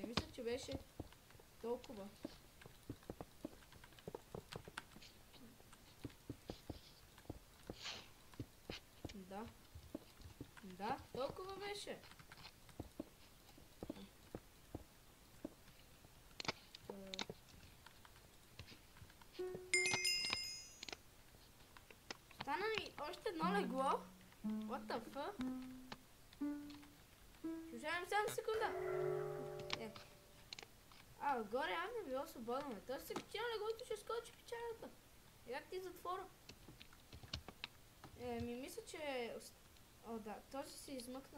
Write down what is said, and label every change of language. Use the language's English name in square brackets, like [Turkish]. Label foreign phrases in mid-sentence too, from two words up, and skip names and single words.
[Bulgarian] Мисля, че беше толкова. Да. Да, толкова беше. Стана ми още едно легло. [English] What the fuck? [Bulgarian] Слушаем само секунда. Отгоре явно било свободно. Той се качи на леглото, ще скочи печалята. И как ти затвора? Мисля, че... О, да, този се измъкна.